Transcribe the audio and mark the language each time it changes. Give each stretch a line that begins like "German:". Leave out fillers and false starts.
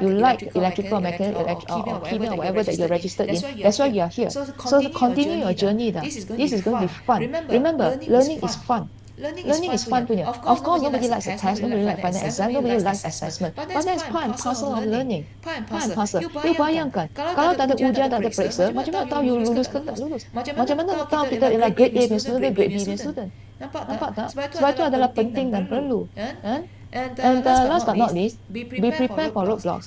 English: You like electrical, mechanical, or chemistry, or whatever that you're registered in. That's why you are here. So continue your journey. This is going to be fun. Remember, learning is fun. Learning is fun punya. Of course, nobody likes a test, nobody likes final exam, nobody likes assessment. But that's part and parcel of learning. Part and parcel.
Malay: You bayangkan, kalau tak ada ujian, tak ada periksa, macam mana tahu you lulus ke tak lulus? Macam mana tahu kita ialah grade A punya student, grade B punya student? Nampak tak? Sebab itu adalah penting dan perlu.
English: And last but not least, be prepared for roadblocks.